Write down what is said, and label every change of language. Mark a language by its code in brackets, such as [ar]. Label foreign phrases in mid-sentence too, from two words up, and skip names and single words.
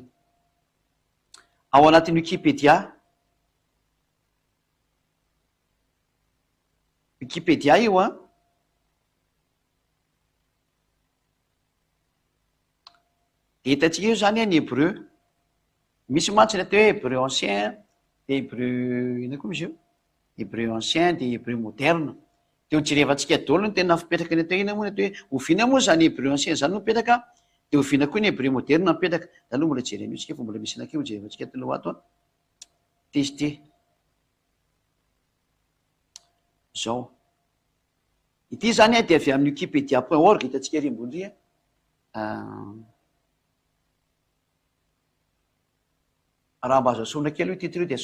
[mg] Ao anatin'ny Wikipédia io a de hitantsika io zany ny hébreu, misy mantsy ny atao hoe [fr] hébreu ancien [mg] de hébreu ina koa misy io [fr] hébreu ancien [mg] de [fr] hébreu moderne. [mg] De hojerevantsika daholo ny tena fipetraka ny atao ina moa ny atao hoe oviana moa zany [fr] hébreu ancien [mg] zany no mipetraka de oviana koa ny [fr] hébreu moderne [mg] no mipetraka. Da aloha mbola jerena io tsika fa mbola misy anakio hojerevantsika taloha ato a testé zao. Ity zany a de avy amin'ny wikipedia.org hitantsika ery ambony ry raha mba azo asona kely io titre io de